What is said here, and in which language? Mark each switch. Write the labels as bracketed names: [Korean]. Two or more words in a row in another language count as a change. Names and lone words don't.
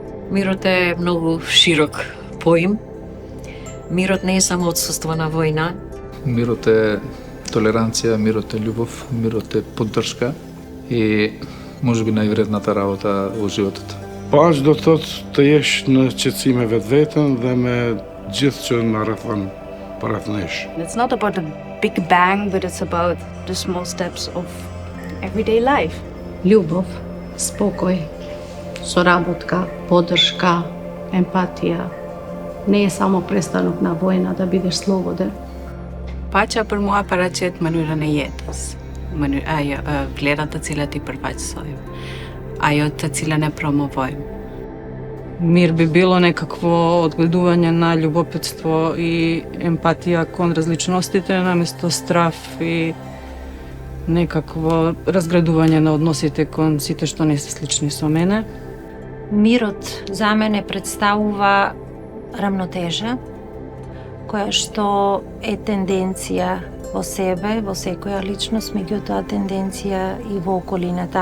[Macedonian] Мирот е многу широк поим. Мирот не е само отсуство на војна. Мирот е толеранција, мирот е љубов, мирот е поддршка и можеби највредната работа во животот. Аж до тот [Albanian] të jesh në qetësi me vetveten dhe me gjithë që na rrethon para nesh. [English] It's not about a big bang, but it's about the small steps of everyday life. [Macedonian] Љубов, спокој, соработка, поддршка, емпатија. Не е само престанок на војна да бидеш слободен. [Albanian] Paqja për mua paraqet mënyrën e jetës, vlerat të cilat I përfaqësojmë, ajo të cilën e promovojmë. [Macedonian] Мир би било некакво одгледување на љубопитство и емпатија кон различностите, наместо страф и некакво разградување на односите кон сите што не се слични со мене. Мирот за мене представува рамнотежа, која што е тенденција во себе, во секоја личност, меѓутоа тенденција и во околината.